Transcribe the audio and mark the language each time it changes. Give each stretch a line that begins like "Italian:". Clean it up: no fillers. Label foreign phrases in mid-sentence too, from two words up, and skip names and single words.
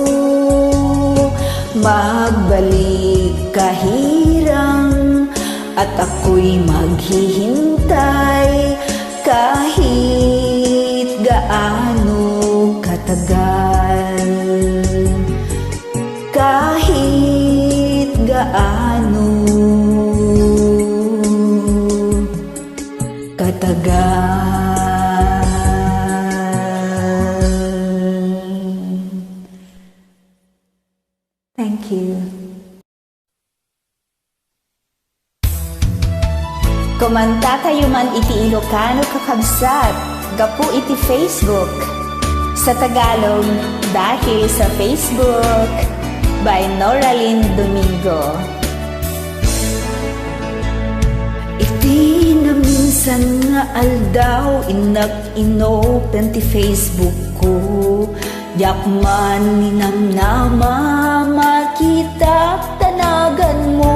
Filipino: Magbalik ka hirang at ako'y maghihintay kahit gaano katagal. Kahit gaano katagal.
English: Thank you.
Iloko: Kumanta kayo man iti Ilocano kakabsat, gapu iti Facebook.
Filipino: Sa Tagalog, dahil sa Facebook, by Noraline Domingo.
Iloko: Iti na minsan nga aldaw, inak-inopen ti Facebook ko. Yakman ninamnama, makita tanagan mo.